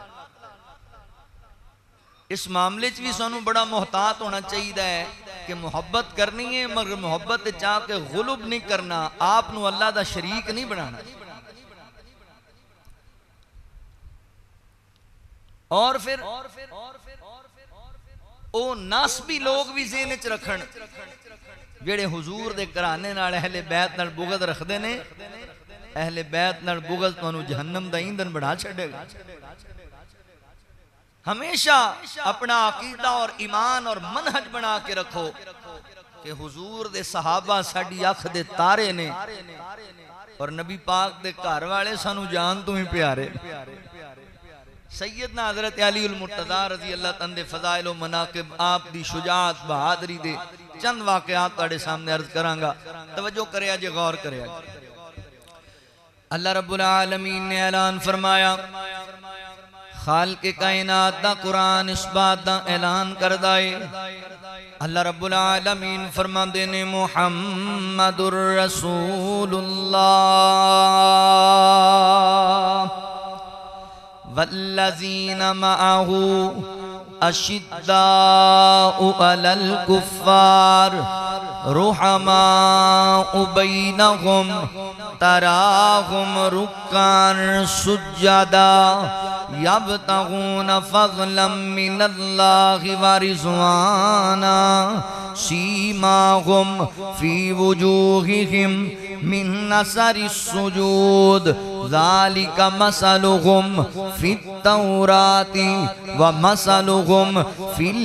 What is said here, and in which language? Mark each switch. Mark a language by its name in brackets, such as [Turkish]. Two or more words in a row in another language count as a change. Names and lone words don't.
[Punjabi] اس معاملے چ بھی سانوں بڑا محتاط ہونا چاہیے کہ محبت کرنی ہے مگر محبت چاہ کے غلب نہیں کرنا، آپ نو اللہ دا شریک نہیں بنانا۔ اور پھر او ناسبی لوگ بھی ذہن وچ رکھن جڑے حضور دے گھرانے نال اہل بیت نال بغض رکھدے نے اہل بیت نال بغض تانوں جہنم دا ایندھن بنا چھڈے گا ہمیشہ اپنا عقیدہ اور ایمان اور منہج بنا کے رکھو کہ حضور دے صحابہ ساڈی اکھ دے تارے نے اور نبی پاک دے گھر والے سانو جان تو ہی پیارے سیدنا حضرت علی المرتضیٰ رضی اللہ عنہ دے فضائل و مناقب آپ دی شجاعت بہادری دے چند واقعات تاڑے سامنے عرض کرانگا توجہ کریا جے غور کریا اللہ رب العالمین نے اعلان فرمایا خالق کائنات دا قرآن اس بات دا اعلان کردائے اللہ رب العالمین فرما دینے [Arabic] محمد الرسول اللہ والذین معہو اشداء علی الکفار رحماء بینہم تراہم رکان سجدا یبتغون فضلا من اللہ ورضوانا سیماہم فی وجوہہم من نصر السجود ذالک مثلہم فی التوراۃ ومثلہم فی